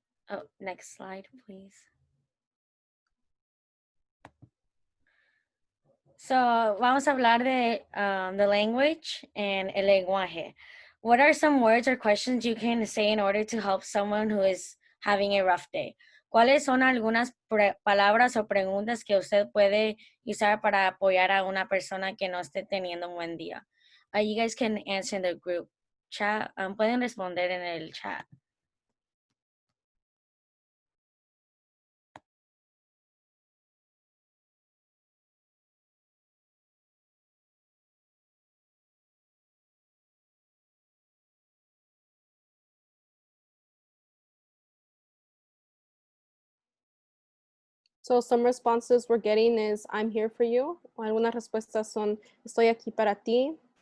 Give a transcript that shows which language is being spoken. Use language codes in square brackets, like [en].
[en] Oh, next slide, please. [es] So, vamos a hablar de [en] the language and [es] el lenguaje. [en] What are some words or questions you can say in order to help someone who is having a rough day? [es] ¿Cuáles son algunas palabras o preguntas que usted puede usar para apoyar a una persona que no esté teniendo un buen día? [en] You guys can answer in the group chat. [es] Pueden responder en el chat. [en] So some responses we're getting is, I'm here for you. [es] O algunas respuestas son, estoy aquí para ti.